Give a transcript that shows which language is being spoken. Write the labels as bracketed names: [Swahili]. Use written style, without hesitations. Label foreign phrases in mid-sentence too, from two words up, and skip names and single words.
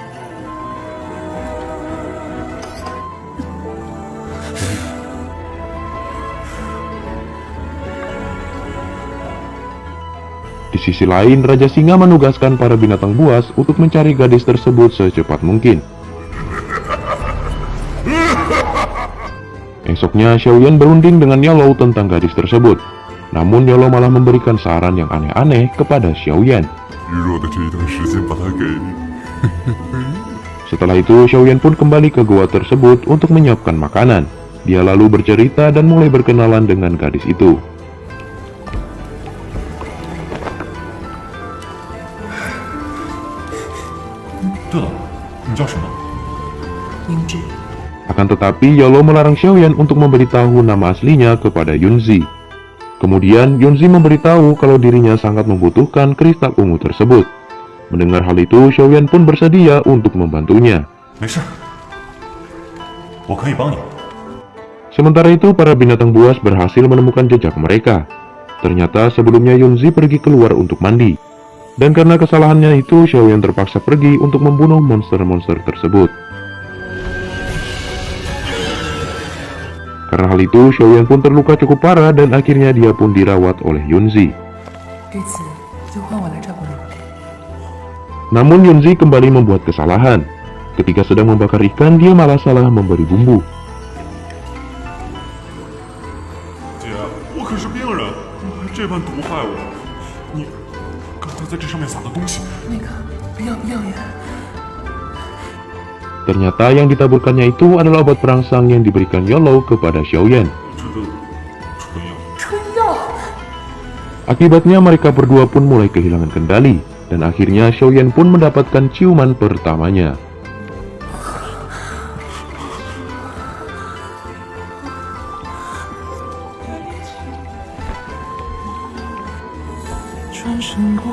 [Indonesian] Di sisi lain, Raja Singa menugaskan para binatang buas untuk mencari gadis tersebut secepat mungkin. Esoknya, Xiaoyan berunding dengan Yolo tentang gadis tersebut. Namun Yolo malah memberikan saran yang aneh-aneh kepada Xiaoyan. [Chinese] 日落的这一段时间把它给 [Indonesian] Setelah itu, Xiaoyan pun kembali ke gua tersebut untuk menyiapkan makanan. Dia lalu bercerita dan mulai berkenalan dengan gadis itu. [Chinese] 对了，你叫什么？明智， [Indonesian] Akan tetapi, Yolo melarang Xiaoyan untuk memberitahu nama aslinya kepada Yunzi. Kemudian, Yunzi memberitahu kalau dirinya sangat membutuhkan kristal ungu tersebut. Mendengar hal itu, Xiaoyan pun bersedia untuk membantunya. [Chinese] 没事，我可以帮你。 [Indonesian] Sementara itu, para binatang buas berhasil menemukan jejak mereka. Ternyata sebelumnya Yunzi pergi keluar untuk mandi. Dan karena kesalahannya itu, Xiaoyan terpaksa pergi untuk membunuh monster-monster tersebut. Karena hal itu, Xiaoyan pun terluka cukup parah dan akhirnya dia pun dirawat oleh Yunzi. [Chinese] 这次就换我来照顾你。 [Indonesian] Namun Yunzi kembali membuat kesalahan. Ketika sedang membakar ikan, dia malah salah memberi bumbu. [Chinese] 姐，我可是病人，你还这般毒害我！你刚才在这上面撒的东西，那个药盐， [Indonesian] Ternyata yang ditaburkannya itu adalah obat perangsang yang diberikan Yolo kepada Xiaoyan. [Chinese] 这个春药。春药。 [Indonesian] Akibatnya mereka berdua pun mulai kehilangan kendali. Dan akhirnya Xiaoyan pun mendapatkan ciuman pertamanya. [Chinese] 穿身过。